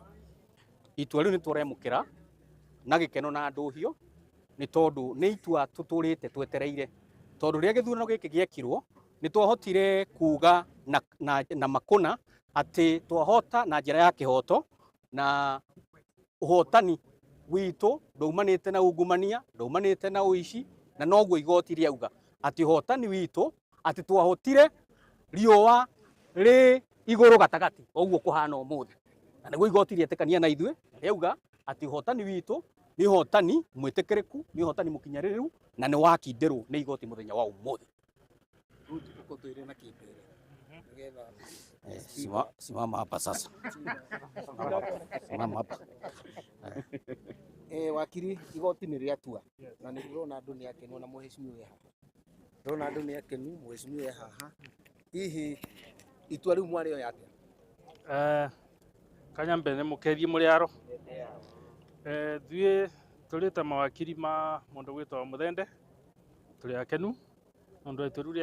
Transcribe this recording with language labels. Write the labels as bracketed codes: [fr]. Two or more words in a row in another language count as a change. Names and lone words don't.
[ki] Itua rĩu nĩ tũremũkĩra na gĩkeno na ndũhiũ, nĩ tondũ nĩ itua tũtũrĩte twetereire, tondũ rĩrĩa gĩthurano gĩkĩ gĩekirwo nĩ twahotire kuga na makũna atĩ twahota na njĩra ya kĩhoto, na ũhotani witũ ndaumanĩte na ungumania, ndaumanĩte na ũici, na noguo igoti rĩauga atĩ ũhotani witũ atĩ twahotire riũa rĩ igũrũ gatagatĩ, ũguo kũhana ũmũthĩ. Na nĩguo igoti rĩetĩkania na ithuĩ rĩauga atĩ ũhotani witũ nĩ ũhotani mwĩtĩkĩrĩku, nĩ ũhotani mũkinyanĩrĩru, na nĩ wakindĩrwo nĩ igoti mũthenya wa ũmũthĩ. [sw] Simama hapa sasa. Simama hapa. [ki] Wakiri, igoti nĩ rĩatua na nĩ ndĩrona andũ nĩ akenu na mheshimiwa wĩ haha. Ndĩrona andũ nĩ akenu, mheshimiwa wĩ haha. Hihi itua rĩu mwarĩoya atĩa? Kanyambe nĩ mũkethie mũrĩaro. Thuĩ tũrĩ ta mawakiri ma mũndũ gwĩtwo Mũthende, tũrĩ akenu mũndũ itua rĩu